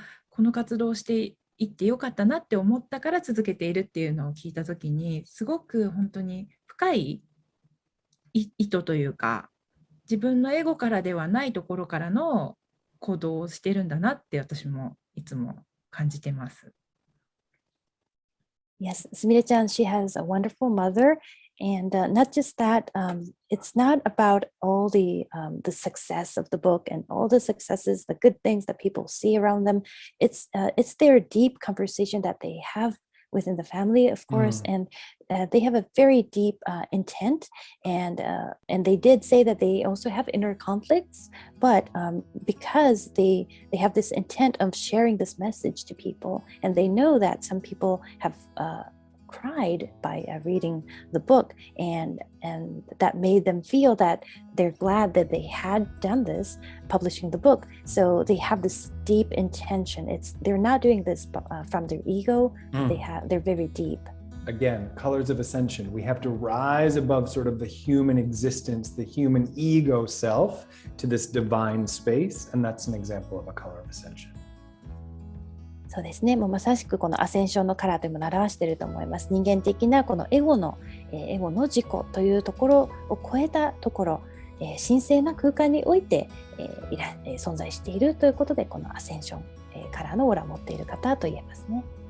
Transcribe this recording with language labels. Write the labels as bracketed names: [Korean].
[Japanese] この活動をしていってよかったなって思ったから続けているっていうのを聞いたときに、すごく本当に深い意図というか、自分のエゴからではないところからの行動をしてるんだなって私もいつも感じてます。 [English] Yes, Sumire-chan, she has a wonderful mother, and not just that, it's not about all the success of the book and all the successes, the good things that people see around them. It's their deep conversation that they have within the family, of course, and they have a very deep intent, and they did say that they also have inner conflicts, but because they have this intent of sharing this message to people, and they know that some people have cried by reading the book, and that made them feel that they're glad that they had done this, publishing the book. So they have this deep intention. They're not doing this from their ego. They're very deep. Again, colors of ascension. We have to rise above sort of the human existence, the human ego self, to this divine space, and that's an example of a color of ascension. [Japanese] そうですね、もうまさしくこのアセンションのカラーというものを表していると思います。人間的なこのエゴの自己というところを超えたところ、神聖な空間において、存在しているということで、このアセンション、カラーのオーラを持っている方と言えますね。